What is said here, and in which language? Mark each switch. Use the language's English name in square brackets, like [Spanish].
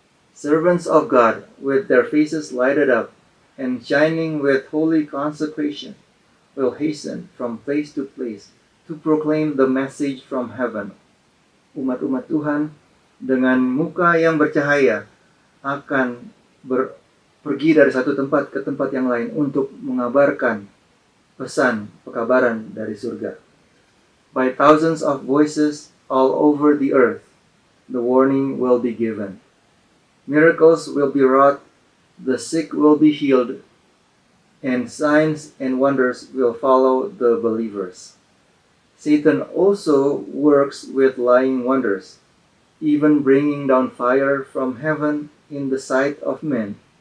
[English] Servants of God with their faces lighted up and shining with holy consecration will hasten from place to place to proclaim the message from heaven. [Indonesian] Umat-umat Tuhan dengan muka yang bercahaya akan pergi dari satu tempat ke tempat yang lain untuk mengabarkan pesan pekabaran dari surga. [English] By thousands of voices all over the earth, the warning will be given. Miracles will be wrought, the sick will be healed, and signs and wonders will follow the believers. Satan also works with lying wonders, even bringing down fire from heaven in the sight of men.